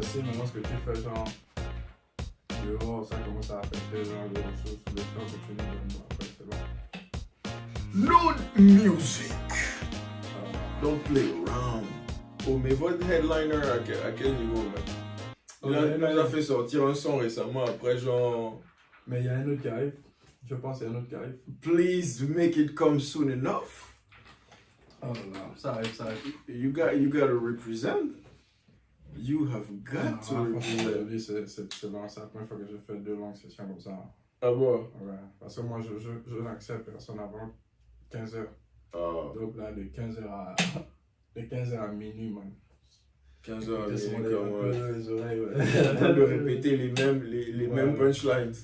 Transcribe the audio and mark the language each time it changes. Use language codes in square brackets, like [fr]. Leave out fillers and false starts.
[fr] C'est maintenant ce que tu fais, genre, dehors, ça commence à affecter genre, les ressources, le temps que tu nous donnes, après c'est bon. [en] Load music. Don't play around. [fr] Oh, mais votre headliner à quel niveau, man? Il nous a fait sortir un son récemment après, genre. Mais il y a un autre qui arrive. Je pense qu'il y a un autre qui arrive. [en] Please make it come soon enough. [fr] Oh là, ça arrive. [en] You gotta represent. You have got to represent. [fr] C'est la première fois que je fais 2 longues sessions comme ça. Ah bon? Ouais, parce que moi je n'accepte personne avant 15h. Oh. Donc là, de 15h à minuit, man. 15h à minuit, les oreilles, ouais. En train de répéter les mêmes punchlines.